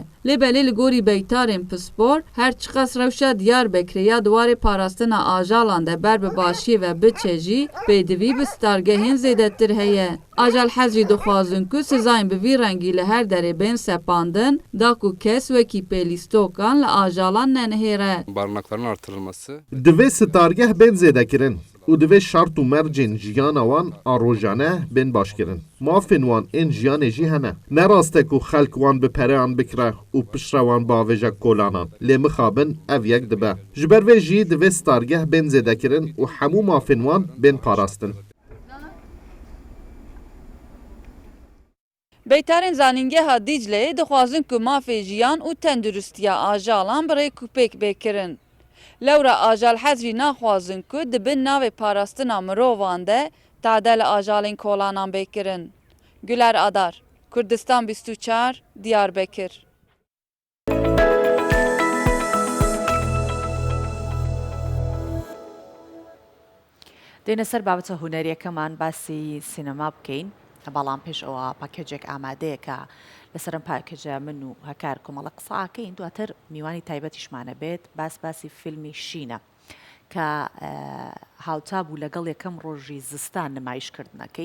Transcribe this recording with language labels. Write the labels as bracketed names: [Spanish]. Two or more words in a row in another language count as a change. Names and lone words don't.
[Kurdish] Lêbelê li gorî beytarên pispor, her çiqas rewşa Diyarbekirê ya diwarê parastina ajalan de ber bi başiyê ve biçe jî pêdivî bi stargehên zêdetir heye. Ajal hez jî dixwazin ku sizayên bi vî rengî li her derê bên sepandin, da ku kes wekî pêlîstokan li ajalan nenihêre. [Turkish] Barınakların artırılması. [Kurdish] Divê stargeh bên zêdekirin. و دوی شرط و مرجین جیان وان آروژانه بین باش کرن. مافین وان این جیان جی هنه. نراسته که خلق وان بپره آن بکره و پشره وان باویجا کولانان. لی مخابن او یک دبه. جبر وی جی دوی ستارگه بین زده کرن و همو مافین وان بین پاراستن. Beytarên zanîngeha Dîcleyê dixwazin ku mafê jiyan û tenduristiya ajalan bi rê kupêk bêkirin. Lewra ajal hezrî naxwazin ku di bin navê parastina mirovan de tadel ajalên kolanan bêkirin. Güler Adar, Kurdistan 24, Diyarbekir. [Central Kurdish] دێنە سەر بابەتە هونەریەکەمان باسی سینەما بکەین. بەڵام پێش ئەوە پاکێجێک ئامادەیە کە لەسەرم پاکێجە من و هەکار کۆمەڵە قساکەین دواتر میوانی تایبەتیشمانە بێت باسی فیلمی شینە کە هاوتا بوو لەگەڵ یەکەم ڕۆژی زستان نمایشکردنەکەی.